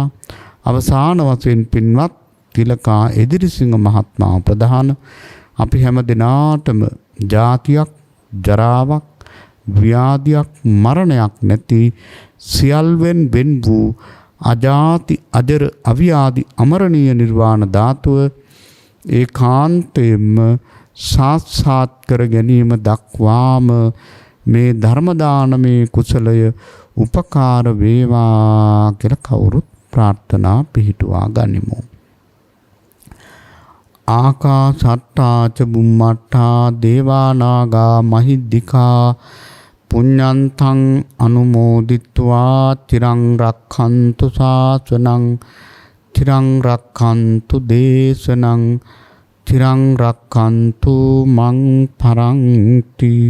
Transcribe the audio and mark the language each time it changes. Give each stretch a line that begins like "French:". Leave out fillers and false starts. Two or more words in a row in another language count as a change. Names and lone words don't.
Sinhala: අවසාන වශයෙන් පින්වත් තිලකා එදිරිසිංහ මහත්මයා ප්‍රධාන අපි හැම දිනාටම ජාතියක්, ජරාවක්, ව්‍යාධියක්, මරණයක් නැති සියල්වෙන් වෙන් වූ අජාති අජර අව්‍යාධි අමරණීය නිර්වාණ ධාතුව ඒකාන්තයෙන්ම සාක්ෂාත් කර ගැනීම දක්වාම මේ ධර්ම දානමේ කුසලය උපකාර වේවා කියලා කවුරුත් ප්‍රාර්ථනා පිහිටුවා ගනිමු.
Pali: ආකාසට්ටා ච බුම්මට්ටා දේවා නාග මහිද්దికා පුඤ්ඤන්තං අනුමෝදිත්වා තිරං රක්ඛන්තු ශාසනං තිරං රක්ඛන්තු දේශනං තිරං රක්ඛන්තු මං පරන්ති.